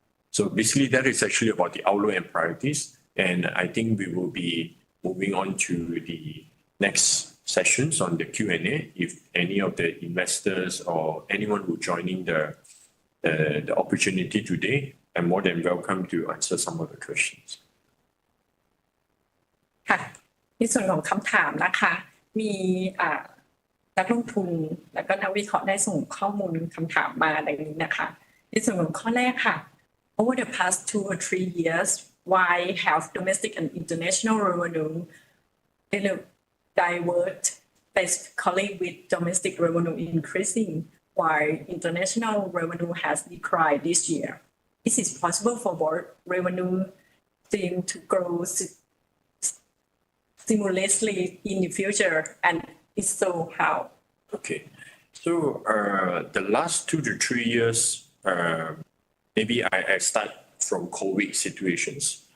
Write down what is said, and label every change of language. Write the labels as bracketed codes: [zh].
[en] So basically that is actually about the outlook and priorities. And I think we will be moving on to the next sessions on the Q&A. If any of the investors or anyone who joining the opportunity today, I'm more than welcome to answer some of the questions. [th] ค่ะในส่วนของคำถามนะคะมีนักลงทุนและก็นักวิเคราะห์ได้ส่งข้อมูลคำถามมาดังนี้นะคะในส่วนของข้อแรกค่ะ [en] Over the past 2 or 3 years, why have domestic and international revenue diverged basically with domestic revenue increasing? while international revenue has declined this year. Is it possible for both revenue stream to grow simultaneously in the future? And if so, how? Okay. So the last 2 to 3 years, maybe I start from COVID situations.